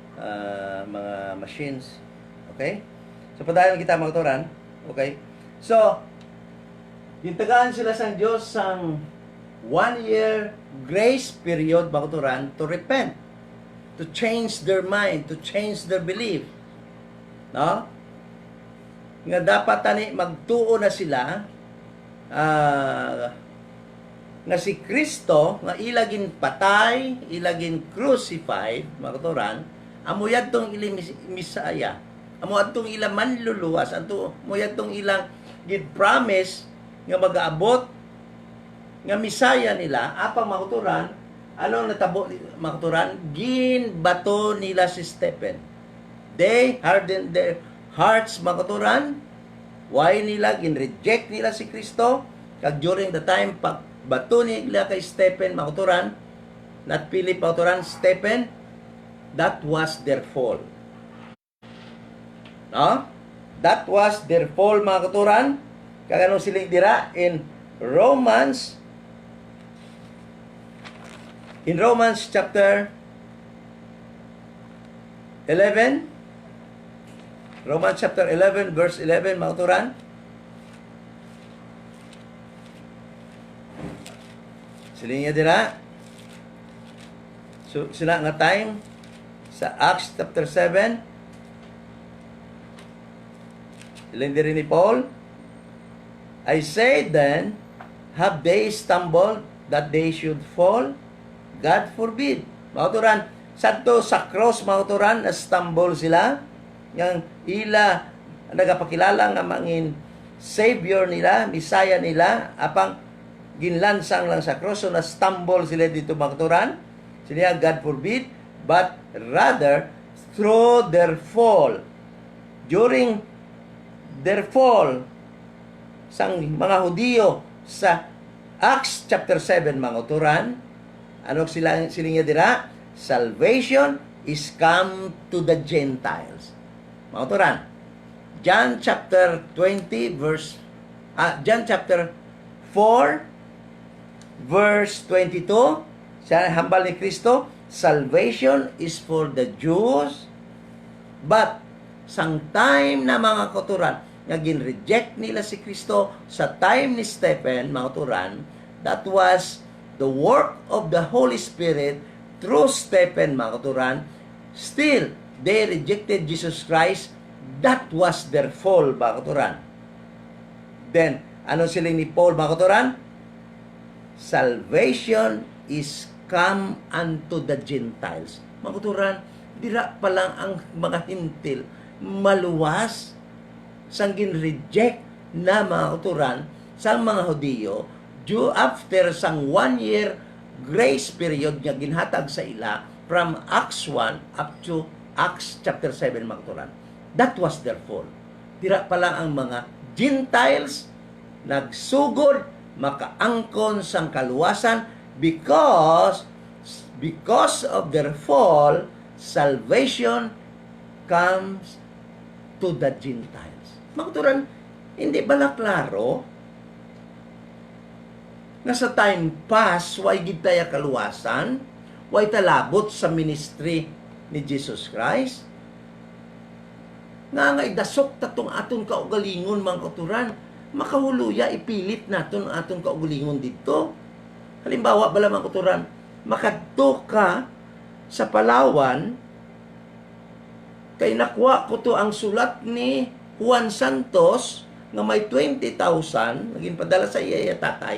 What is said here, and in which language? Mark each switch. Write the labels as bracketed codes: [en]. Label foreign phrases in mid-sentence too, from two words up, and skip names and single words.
[en] mga machines. Okay? [hil] So, padayon kita mga turan. Okay? So, gintagaan sila sa Diyos sang 1 year grace period mga turan [en] to repent, to change their mind, to change their belief. No? [hil] Nga dapat tani magtuo na sila nga si Kristo nga ilagin patay, ilagin crucified, mga katuran, amuyad tong ilang misaya, amuyad tong ilang manluluwas, amuyad tong ilang gid promise nga mag-aabot nga misaya nila, apa mga katuran, anong natabo mga katuran, ginbato nila si Stephen. [en] They hardened their hearts, [hil] mga katuran. Why nila gin-reject nila si Kristo? Kag [en] during the time [hil] pag bato nila kay Stephen, mga katuran, [en] not Philip, [hil] mga katuran, [en] Stephen, that was their fall. No? That was their fall, [hil] mga katuran. Kag anong siling dira in Romans chapter 11, Romans chapter 11 verse 11, mga katuran. Siling niya dira. So, sila nga time sa Acts chapter 7. Siling diri ni Paul. [en] I say then, have they stumbled that they should fall? God forbid. [hil] Mga katuran, sadto sa cross, mga katuran, na stumble sila. Yang ila nagapakilala nga mangin Savior nila, Messiah nila, apang ginlansang lang sa cross, so na-stumble sila dito, mga katuran. Sila, [en] God forbid, but rather through their fall, during their fall, [hil] sang mga Hudiyo sa Acts chapter 7, mga katuran, ano sila niya dira? [en] Salvation is come to the Gentiles. [hil] Mga katuran, John chapter 4 verse 22, sa hambal ni Kristo, [en] salvation is for the Jews, but [hil] sang time na mga katuran, nga gin-reject nila si Kristo sa time ni Stephen, mga katuran, [en] that was the work of the Holy Spirit through Stephen, [hil] mga katuran. [en] Still, they rejected Jesus Christ. That was their fall, [hil] mga katuran. Then, ano sila ni Paul, mga katuran? [en] Salvation is come unto the Gentiles. [hil] Mga katuran, dira pa lang ang mga hintil maluwas sang gin-reject na mga katuran sang mga Hudiyo [en] due after [hil] sang 1 year grace period nga ginhatag sa ila from Acts 1 up to Acts chapter 7, mga katuran. [en] That was their fall. [hil] Dira pa lang ang mga Gentiles nagsugod makaangkon sang kaluwasan [en] because of their fall, salvation comes to the Gentiles. [hil] Mga katuran, hindi ba na klaro na sa time pass, way gid taya kaluwasan, way talabot sa ministry ni Jesus Christ? Nga idasok tatong aton kaugalingon, mga katuran, makahuluya, ipilit naton aton kaugalingon dito. Halimbawa, bala mga katuran, makadto ka sa Palawan, kay nakuha ko to ang sulat ni Juan Santos nga may 20,000 naging padala sa iya tatay.